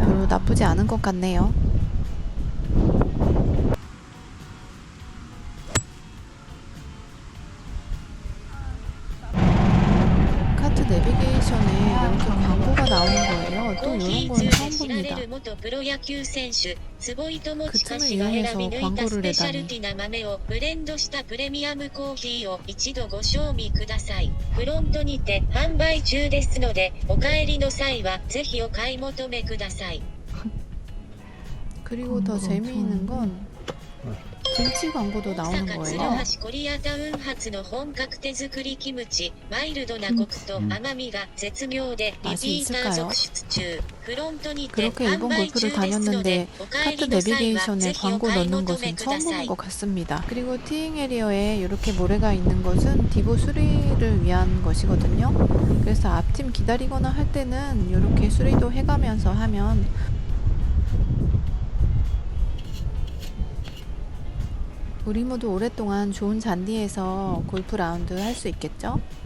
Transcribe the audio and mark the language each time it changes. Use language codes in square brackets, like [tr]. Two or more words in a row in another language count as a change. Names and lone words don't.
[ko] 별로 나쁘지 않은 것 같네요. 카트 내비게이션에 이렇게 광고가 나오는 거예요. 또 이런 건 처음 봅니다. [ja] 元プロ野球選手坪井智親 [ko] 그 [ja] 氏が [ko] 틈을 [ja] 選び [ko] 이용해서 [ja] 抜いたス [ko] 광고를 [ja] ペシャル [ko] 내다니. [ja] ティな豆をブレンドしたプレミアムコーヒーを一度ご賞味ください。フロントにて販売中ですので、お帰りの際はぜひお買い求めください。 [ko] 그리고 더 재미있는 건 김치 광고도 [ja] 大 [ko] 나오는 [ja] 阪 [ko] 거예요. [ja] 鶴橋コリアタウン発の本格手作りキムチ、マイルドなコクと甘みが絶妙でリピーター続出中。フロントにて [ko] 그렇게 [ja] 販 [ko] 일본 [ja] 売中 [ko] 골프를 [ja] ですので [ko] 다녔는데 [ja] お帰 [ko] 카트 [ja] りの際は [ko] 내비게이션에 [ja] ぜひお [ko] 광고 [ja] 買い [ko] 넣는 [ja] 求め [ko] 것은 [ja] く [ko] 처음 [ja] ださ [ko] 보는 [ja] い。 [ko] 것 같습니다. 그리고 티잉 에리어에 이렇게 모래가 있는 것은 디보 수리를 위한 것이거든요. 그래서 앞팀 기다리거나 할 때는 이렇게 수리도 해가면서 하면 우리 모두 오랫동안 좋은 잔디에서 골프 라운드 할 수 있겠죠?